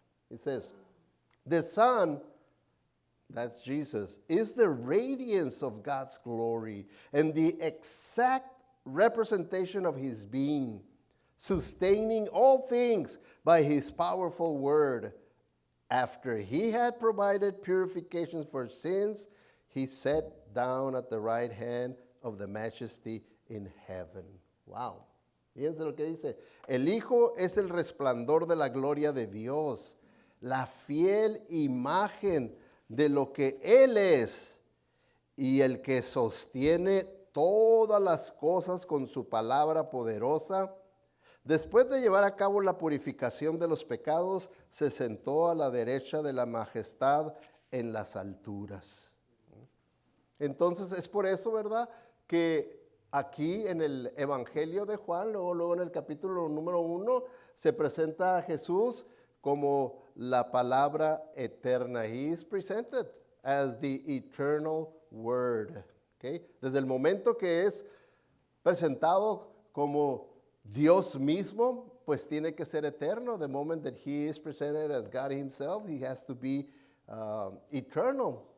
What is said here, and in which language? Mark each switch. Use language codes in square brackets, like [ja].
[en] It says, the Son, that's Jesus, is the radiance of God's glory and the exact representation of His being, sustaining all things by His powerful word. After He had provided purification for sins, He sat down at the right hand of the Majesty in heaven. [es] Wow. Fíjense lo que dice. El Hijo es el resplandor de la gloria de Dios, la fiel imagen de lo que Él es y el que sostiene todas las cosas con su palabra poderosa. Después de llevar a cabo la purificación de los pecados, se sentó a la derecha de la majestad en las alturas. Entonces es por eso, ¿verdad?, que aquí en el Evangelio de Juan, luego en el capítulo número 1, se presenta a Jesús como la palabra eterna. [en] He is presented as the eternal word. [es] Okay? Desde el momento que es presentado como Dios mismo, pues tiene que ser eterno. [en] The moment that He is presented as God Himself, He has to be eternal.